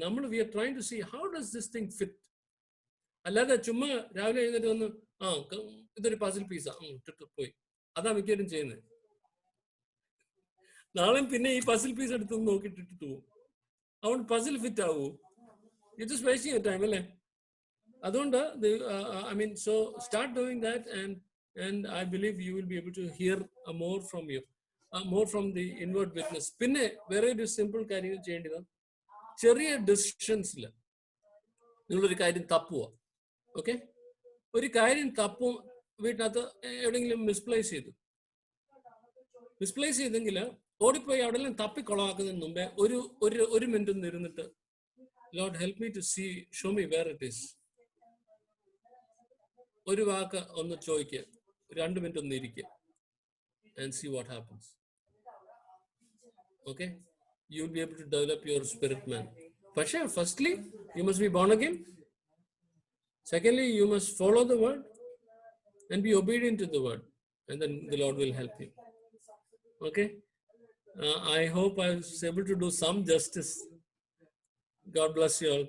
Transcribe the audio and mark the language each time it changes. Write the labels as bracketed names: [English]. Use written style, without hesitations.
[Malayalam] നമ്മൾ [English] We are trying to see how does this thing fit. [Malayalam] അല്ലാതെ ചുമ്മാ രാവിലെ എഴുന്നേറ്റ് വന്ന് ഇതൊരു പസിൽ പീസാ പോയി, അതാ മിക്കവരും ചെയ്യുന്നത്. നാളെ പിന്നെ ഈ പസിൽ പീസ് എടുത്ത് നോക്കിയിട്ടിട്ട് പോകും. അതുകൊണ്ട് പസിൽ ഫിറ്റ് ആവൂ? [English] it is wasting your time [Malayalam] അല്ലേ. അതുകൊണ്ട് [English] I mean, so start doing that and I believe you will be able to hear more from the inward witness. [Malayalam] പിന്നെ വേറെ ഒരു സിമ്പിൾ കാര്യം ചെയ്യേണ്ടത്, ചെറിയ ഡിസിഷൻസിൽ നിങ്ങളൊരു കാര്യം തപ്പുക. ഓക്കെ, ഒരു കാര്യം തപ്പും, വീട്ടിനകത്ത് എവിടെയെങ്കിലും മിസ്പ്ലേസ് ചെയ്തെങ്കിൽ ഓടിപ്പോയി അവിടെല്ലാം തപ്പിക്കൊളവാക്കുന്നതിന് മുമ്പേ ഒരു മിനിറ്റ് ഒന്ന് ഇരുന്നിട്ട്, [English] Lord help me to see, show me where it is. [Malayalam] ഒരു വാക്ക് ഒന്ന് ചോദിക്കുക, 2 മിനിറ്റ് ഒന്ന് ഇരിക്കുക, [English] and see what happens. Okay, you will be able to develop your spirit man. [Malayalam] പക്ഷേ [English] firstly you must be born again. Secondly, you must follow the word and be obedient to the word, and then the Lord will help you. Okay, I hope I was able to do some justice. God bless you all.